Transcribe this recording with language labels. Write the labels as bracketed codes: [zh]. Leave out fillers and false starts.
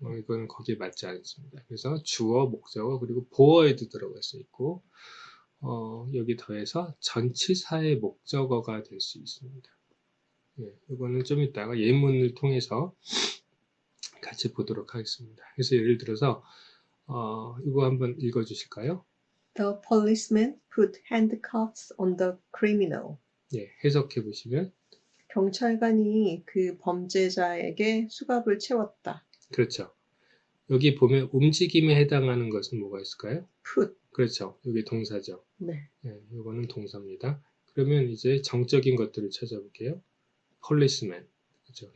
[ko] 이건 거기에 맞지 않습니다. 그래서 주어, 목적어, 그리고 보어에도 들어갈 수 있고, 여기 더해서 전치사의 목적어가 될 수 있습니다. 이거는 좀 이따가 예문을 통해서 같이 보도록 하겠습니다. 그래서 예를 들어서, 이거 한번 읽어 주실까요? [en] The policeman put handcuffs on the criminal. [ko] 해석해 보시면, 경찰관이 그 범죄자에게 수갑을 채웠다. 그렇죠. 여기 보면 움직임에 해당하는 것은 뭐가 있을까요? put. 그렇죠. 여기 동사죠. 네. 이거는 동사입니다. 그러면 이제 정적인 것들을 찾아볼게요. policeman, 그렇죠.